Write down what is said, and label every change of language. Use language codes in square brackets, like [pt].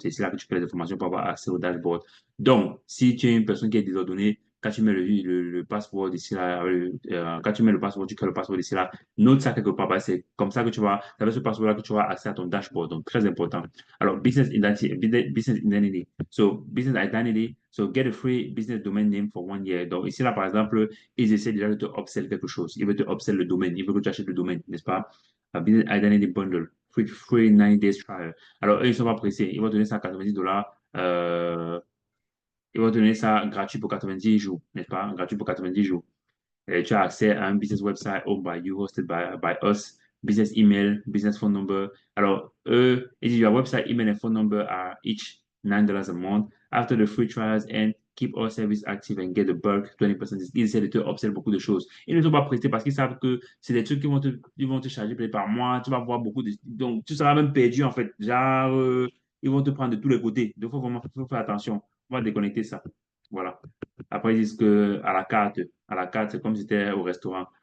[fr] C'est là que tu fais les informations pour avoir accès au dashboard. Donc, si tu es une personne qui est désordonnée, quand tu mets le password ici là, quand tu mets le password, tu crées le password ici là, note ça quelque part, parce que c'est comme ça que tu vas, c'est avec ce password-là que tu auras accès à ton dashboard. Donc, très important. Alors, business identity. [en] So, business identity. So, get a free business domain name for 1 year. [fr] Donc, ici là, par exemple, ils essaient déjà de te upsell quelque chose. Ils veulent te upsell le domaine. Ils veulent que tu achètes le domaine, n'est-ce pas? [en] Business identity bundle. Free 90 days trial. [fr] Alors, eux, ils sont pas pressés. Ils vont donner ça à $90. Ils vont donner ça gratuit pour 90 jours, n'est-ce pas? Gratuit pour 90 jours. Et tu as accès à un [en] business website owned by you, hosted by us, business email, business phone number. [fr] Alors, eux, ils disent [en] your website, email, and phone number are each $9 a month. After the free trials end, keep all service active and get the bulk 20%. [fr] Ils essaient de te observer beaucoup de choses. Ils ne sont pas prêtés parce qu'ils savent que c'est des trucs ils vont te charger peut-être par mois. Tu vas voir beaucoup de. Donc, tu seras même perdu en fait. Genre, ils vont te prendre de tous les côtés. Donc, faut faire attention. On va déconnecter ça. Voilà. Après, ils disent que à la carte, c'est comme si c'était au restaurant.